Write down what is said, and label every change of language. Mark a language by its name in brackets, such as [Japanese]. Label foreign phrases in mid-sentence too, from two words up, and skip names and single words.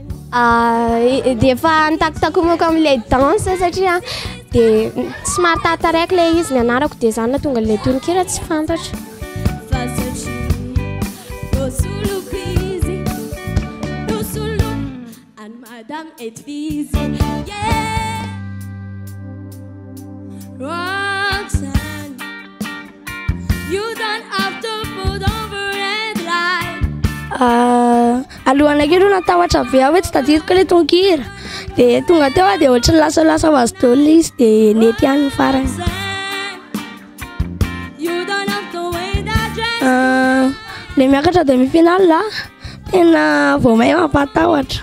[Malagasy] Dia efa nitakotakomako amin'ilay danse satria dia somary tataraiky le izy ny anarako dia zany na tonga le tononkira tsy fantatra. [French] Madame est [English] busy, yeah. Roxanne, you don't have to put over red light. [Malagasy] Alohanakeo aloha natahotra be aho hoe tsy tadidiko le tonkira dia tonga teo dia ohatran'ny lasalasa vazodoly izy dia nety ihany ny farany. Le miakatra demi-finale la tena vao mahay mampatahotra.